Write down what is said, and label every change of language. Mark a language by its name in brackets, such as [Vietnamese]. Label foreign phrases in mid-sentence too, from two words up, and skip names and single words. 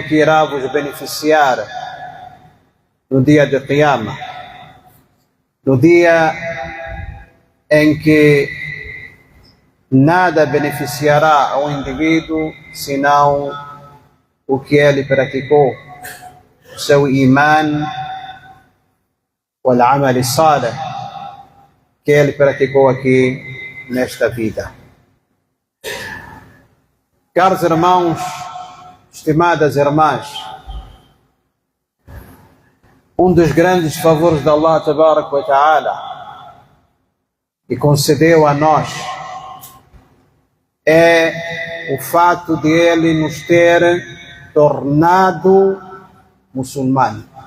[Portuguese] que irá vos beneficiar no dia de Qiyamah, no dia em que nada beneficiará ao indivíduo senão o que ele praticou, o seu [Arabic] إيمان والعمل الصالح, [Portuguese] que ele praticou aqui nesta vida. Caros irmãos, estimadas irmãs, um dos grandes favores de [Arabic] الله تبارك وتعالى [Portuguese] que concedeu a nós é o fato de Ele nos ter tornado muçulmanos.